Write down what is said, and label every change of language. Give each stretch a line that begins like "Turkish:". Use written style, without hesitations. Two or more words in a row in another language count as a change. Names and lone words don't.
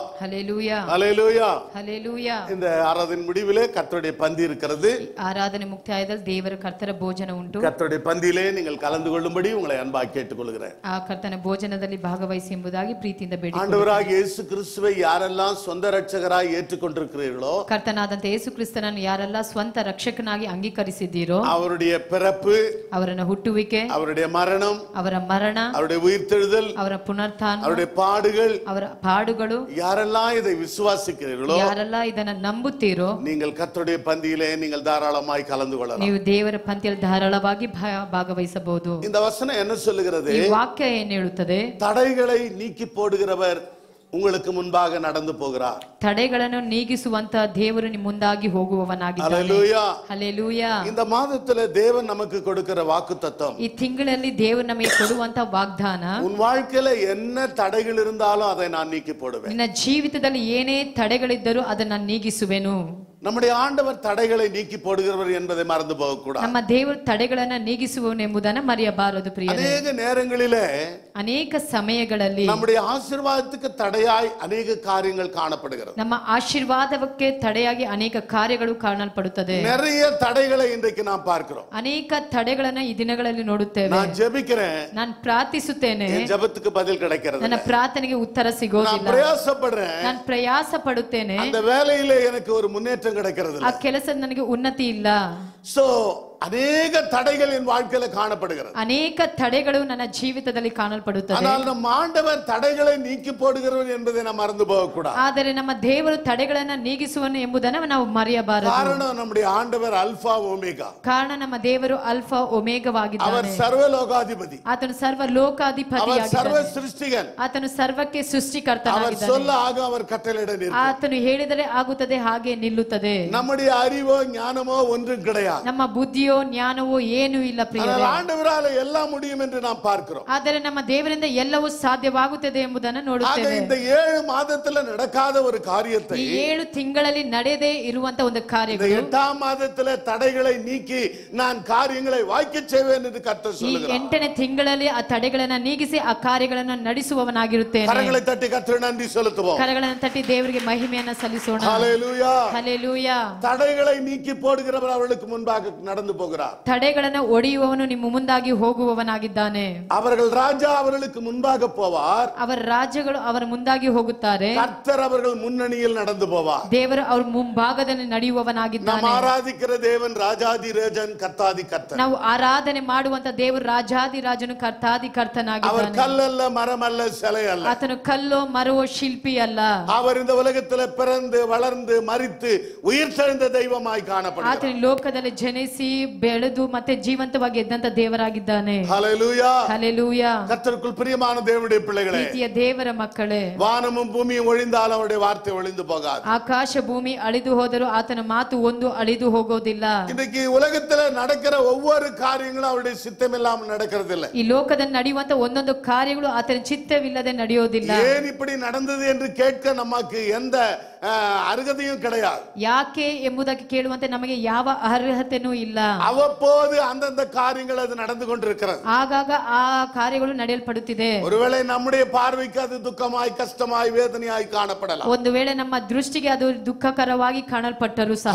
English: Hallelujah. Hallelujah. Hallelujah.
Tamil: இந்த ஆராதனை முடிவிலே கர்த்தருடைய பந்தி இருக்கிறது.
Kannada: ಆರಾಧನೆ ಮುಕ್ತಾಯದಲ್ಲಿ ದೇವರ ಕರ್ತನ ಭೋಜನ ಉಂಟು.
Tamil: கர்த்தருடைய பந்தியிலே நீங்கள் கலந்து கொள்ளும்படி உங்களை அன்பாக கேட்டுக்கொள்கிறேன்.
Kannada: ಆ ಕರ್ತನ ಭೋಜನದಲ್ಲಿ ಭಾಗವಹಿಸಿ ಎಂಬುದಾಗಿ ಪ್ರೀತಿಯಿಂದ ಬೇಡಿಕೊಳ್ಳುತ್ತೇನೆ.
Tamil: ஆண்டவராகிய இயேசு கிறிஸ்துவை யாரெல்லாம் சொந்த இரட்சகராய் ஏற்றுக்கொண்டிருக்கிறீர்களோ,
Kannada: ಕರ್ತನಾದಂತ ಯೇಸು ಕ್ರಿಸ್ತನನ್ನು ಯಾರೆಲ್ಲ ಸ್ವಂತ ರಕ್ಷಕನಾಗಿ ಅಂಗೀಕರಿಸಿದ್ದೀರೋ,
Tamil: அவருடைய பிறப்பு,
Kannada: ಅವರನ್ನ ಹುಟ್ಟುವಿಕೆ,
Tamil: அவருடைய மரணம்,
Kannada: ಅವರ ಮರಣ,
Tamil: அவருடைய உயிர்த்தெழுதல்,
Kannada: ಅವರ ಪುನರುತ್ಥಾನ,
Tamil: அவருடைய பாடுகள்,
Kannada: ಅವರ ಪಾಡುಗಳು,
Tamil: யாரெல்லாம் இதை விசுவாசிக்கிறீர்களோ,
Kannada: ಯಾರೆಲ್ಲ ಇದನ್ನ ನಂಬುತ್ತೀರೋ,
Tamil: நீங்கள் கர்த்தருடைய பந்தியிலே நீங்கள் தாராளமாய் கலந்து கொள்ளலாம்.
Kannada: ನೀವು ದೇವರ ಪಂಕ್ತಿಯಲ್ಲಿ ಧಾರಾಳವಾಗಿ ಭಾಗವಹಿಸಬಹುದು.
Tamil: இந்த வசனம் என்ன சொல்லுகிறது?
Kannada: ಈ ವಾಕ್ಯ ಏನು ಹೇಳುತ್ತದೆ?
Tamil: தடைகளை நீக்கி போடுகிறவர் உங்களுக்கு முன்பாக நடந்து போகிறார்.
Kannada: ತಡೆಗಳನ್ನು ನೀಗಿಸುವಂತ ದೇವರು ನಿಮ್ಮ ಮುಂದಾಗಿ ಹೋಗುವವನಾಗಿದ್ದಾನೆ.
Tamil: ஹல்லேலூயா.
Kannada: ಹಲ್ಲೆಲೂಯಾ.
Tamil: இந்த மாதத்துல தேவன் நமக்கு கொடுக்கிற வாக்குத்தத்தம்,
Kannada: ಈ ತಿಂಗಳಲ್ಲಿ ದೇವರು ನಮಗೆ ಕೊಡುವಂತ ವಾಗ್ದಾನ,
Tamil: உன் வாழ்க்கையில என்ன தடைகள் இருந்தாலும் அதை நான் நீக்கி போடுவேன்.
Kannada: ನಿನ್ನ ಜೀವಿತದಲ್ಲಿ ಏನೇ ತಡೆಗಳಿದ್ದರೂ ಅದನ್ನ ನೀಗಿಸುವೆನು.
Tamil: நம்முடைய ஆண்டவர் தடைகளை நீக்கி போடுகிறவர் என்பதை மறந்து போக கூடாது.
Kannada: ನಮ್ಮ ದೇವರು ತಡೆಗಳನ್ನ ನೀಗಿಸುವವನು ಎಂಬುದನ್ನು ಮರೆಯಬಾರದು ಪ್ರಿಯರೇ.
Tamil: அநேக நேரங்களிலே,
Kannada: ಅನೇಕ ಸಮಯಗಳಲ್ಲಿ
Tamil: நம்முடைய ஆசீர்வாதத்துக்கு தடையாய் அநேக காரியங்கள் காணப்படுகிறது.
Kannada: ನಮ್ಮ ಆಶೀರ್ವಾದಕ್ಕೆ ತಡೆಯಾಗಿ ಅನೇಕ ಕಾರ್ಯಗಳು ಕಾಣಲ್ಪಡುತ್ತದೆ.
Tamil: நிறைய தடைகளை இன்றைக்கு நாம் பார்க்கிறோம்.
Kannada: ಅನೇಕ ತಡೆಗಳನ್ನ ಈ ದಿನಗಳಲ್ಲಿ ನೋಡುತ್ತೇವೆ.
Tamil: நான் ஜெபிக்கிறேன்,
Kannada: ನಾನು ಪ್ರಾರ್ಥಿಸುತ್ತೇನೆ,
Tamil: என் ஜெபத்துக்கு பதில் கிடைக்கிறது.
Kannada: ನನ್ನ ಪ್ರಾರ್ಥನೆಗೆ ಉತ್ತರ
Tamil: நான்
Kannada: ಸಿಗೋದಿಲ್ಲ.
Tamil: பிரயாசப்படுறேன்,
Kannada: ನಾನು ಪ್ರಯಾಸ ಪಡುತ್ತೇನೆ,
Tamil: அந்த வேலையிலே எனக்கு ஒரு முன்னேற்றம் கிடைக்கிறது.
Kannada: ಆ ಕೆಲಸದ ನನಗೆ ಉನ್ನತಿ ಇಲ್ಲ.
Tamil: சோ அநேக தடைகள் என் வாழ்க்கையில காணப்படுகிறது.
Kannada: ಅನೇಕ ತಡೆಗಳು ನನ್ನ ಜೀವಿತದಲ್ಲಿ ಕಾಣಲ್ಪಡುತ್ತದೆ.
Tamil: ஆனால் நம் ஆண்டவர் தடைகளை நீக்கி போடுகிறவர் என்பதை நாம் மறந்து போக கூடாது.
Kannada: ಆದರೆ ನಮ್ಮ ದೇವರು ತಡೆಗಳನ್ನ ನೀಗಿಸುವನು ಎಂಬುದನ್ನು ನಾವು ಮರೆಯಬಾರದು.
Tamil: காரணம் நம்முடைய ஆண்டவர் அல்பா ஒமேகா.
Kannada: ಕಾರಣ ನಮ್ಮ ದೇವರು ಅಲ್ಫಾ ಒಮೇಗವಾಗಿದ್ದಾನೆ.
Tamil: அவர் சர்வலோகாதிபதி,
Kannada: ಆತನು ಸರ್ವ ಲೋಕಾಧಿಪತಿಯಾಗಿದ್ದಾನೆ.
Tamil: அவர் சர்வ சிருஷ்டிகன்,
Kannada: ಆತನು ಸರ್ವಕ್ಕೆ
Tamil: அவர்
Kannada: ಸೃಷ್ಟಿಕರ್ತನಾಗಿದ್ದಾನೆ.
Tamil: சொல்ல ஆக அவர் கட்டளையிட நிற்கிறார்.
Kannada: ಆತನು ಹೇಳಿದರೆ ಆಗುತ್ತದೆ, ಹಾಗೆ ನಿಲ್ಲುತ್ತದೆ.
Tamil: நம்முடைய அறிவோ ஞானமோ ஒன்றும் கிடையாது.
Kannada: ನಮ್ಮ ಬುದ್ಧಿಯೋ ಬುದ್ಧಿಯೋ ಜ್ಞಾನವೋ ಏನೂ ಇಲ್ಲ ಪ್ರಿಯರೇ.
Tamil: ஆண்டவரால எல்லாம் முடியும் என்று நாம் பார்க்கிறோம்.
Kannada: ಆದರೆ ನಮ್ಮ ದೇವರಿಂದ ಎಲ್ಲವೂ ಸಾಧ್ಯವಾಗುತ್ತದೆ ಎಂಬುದನ್ನು ನೋಡುತ್ತೇವೆ.
Tamil: இந்த 7 மாதத்துல நடக்காத ஒரு காரியத்தை
Kannada: ಈ 7 ತಿಂಗಳಲ್ಲಿ ನಡೆಯದೇ ಇರುವಂತ ಒಂದು ಕಾರ್ಯಗಳು
Tamil: 8ஆம் மாதத்துல தடைகளை நீக்கி நான் காரியங்களை வாய்க்கச் செய்வேன் என்று கர்த்தர் சொல்லுகிறார்.
Kannada: ಈ 8ನೇ ತಿಂಗಳಲ್ಲಿ ಆ ತಡೆಗಳನ್ನು ನೀಗಿಸಿ ಆ ಕಾರ್ಯಗಳನ್ನು ನಡೆಸುವವನಾಗಿರುತ್ತೇನೆ.
Tamil: கரங்களை தட்டி கர்த்தருக்கு நன்றி செலுத்துவோம்.
Kannada: ಕರಗಳನ್ನು ತಟ್ಟಿ ದೇವರಿಗೆ ಮಹಿಮೆಯನ್ನು ಸಲ್ಲಿಸೋಣ.
Tamil: ஹalleluya.
Kannada: ಹಲ್ಲೆಲೂಯಾ.
Tamil: தடைகளை நீக்கி போடுகிறவர் அவர்களுக்கு முன்பாக நடந்து போகிறார்.
Kannada: ತಡೆಗಳನ್ನು ಒಡೆಯುವವನು ನಿಮ್ಮ ಮುಂದಾಗಿ ಹೋಗುವವನಾಗಿದ್ದಾನೆ.
Tamil: அவர்கள் ராஜா அவர்களுக்கு முன்பாக போவார்.
Kannada: ಅವರ ರಾಜ್ಯಗಳು ಅವರ ಮುಂದಾಗಿ ಹೋಗುತ್ತಾರೆ.
Tamil: கர்த்தர் அவர்கள் முன்னணியில் நடந்து போவார்.
Kannada: ದೇವರು ಅವರ ಮುಂಭಾಗದಲ್ಲಿ ನಡೆಯುವವನಾಗಿದ್ದಾನೆ.
Tamil: நாம் ஆராதிக்கிற தேவன் ராஜாதி ராஜன் கர்த்தாதி கர்த்தன்.
Kannada: ನಾವು ಆರಾಧನೆ ಮಾಡುವಂತ ದೇವರು ರಾಜಾದಿ ರಾಜನು ಕರ್ತಾದಿ ಕರ್ತನಾಗಿದ್ದಾನೆ.
Tamil: அவர் கல்லல்ல மரமல்ல சிலை அல்ல.
Kannada: ಆತನು ಕಲ್ಲೋ ಮರವೋ ಶಿಲ್ಪಿ ಅಲ್ಲ.
Tamil: அவர் இந்த உலகத்தில் பிறந்து வளர்ந்து மரித்து உயிர்த்தெழுந்த தெய்வமாய் காணப்படுகிறார்.
Kannada: ಆತನು ಲೋಕದಲ್ಲಿ ಜನಿಸಿ ಬೆಳೆದು ಮತ್ತೆ ಜೀವಂತವಾಗಿ ಎದ್ದಂತ ದೇವರಾಗಿದ್ದಾನೆ.
Tamil: ஹalleluya.
Kannada: ಹಲ್ಲೆಲೂಯಾ.
Tamil: கர்த்தருக்குள் பிரியமான தேவனுடைய பிள்ளைகளே,
Kannada: ಪ್ರೀತಿಯ ದೇವರ ಮಕ್ಕಳೇ,
Tamil: வானமும் பூமியும் ஒழிந்தாலும் அவருடைய வார்த்தை ஒழிந்து போகாது.
Kannada: ಆಕಾಶ ಭೂಮಿ ಅಳಿದು ಹೋದರೂ ಆತನ ಮಾತು ಒಂದು ಅಳಿದು ಹೋಗೋದಿಲ್ಲ.
Tamil: இன்னைக்கு உலகத்துல நடக்கிற ஒவ்வொரு காரியங்களும் அவருடைய சித்தம் இல்லாமல் நடக்கிறது இல்லை.
Kannada: ಈ ಲೋಕದಲ್ಲಿ ನಡೆಯುವಂತ ಒಂದೊಂದು ಕಾರ್ಯಗಳು ಆತನ ಚಿತ್ತವಿಲ್ಲದೆ ನಡೆಯೋದಿಲ್ಲ.
Tamil: ஏன் இப்படி நடந்தது என்று கேட்க நமக்கு எந்த அருகதையும் கிடையாது.
Kannada: ಯಾಕೆ ಎಂಬುದಕ್ಕೆ ಕೇಳುವಂತೆ ನಮಗೆ ಯಾವ ಅರ್ಹತೆನೂ ಇಲ್ಲ.
Tamil: அவ்வப்போது அந்தந்த காரியங்கள் அது நடந்து கொண்டிருக்கிறது.
Kannada: ಆಗಾಗ ಆ ಕಾರ್ಯಗಳು ನಡೆಯಲ್ಪಡುತ್ತಿದೆ.
Tamil: ஒருவேளை நம்முடைய பார்வைக்கு அது துக்கமாய் கஷ்டமாய் வேதனையாய் காணப்படலாம்.
Kannada: ಒಂದು ವೇಳೆ ನಮ್ಮ ದೃಷ್ಟಿಗೆ ಅದು ದುಃಖಕರವಾಗಿ ಕಾಣಲ್ಪಟ್ಟರೂ ಸಹ,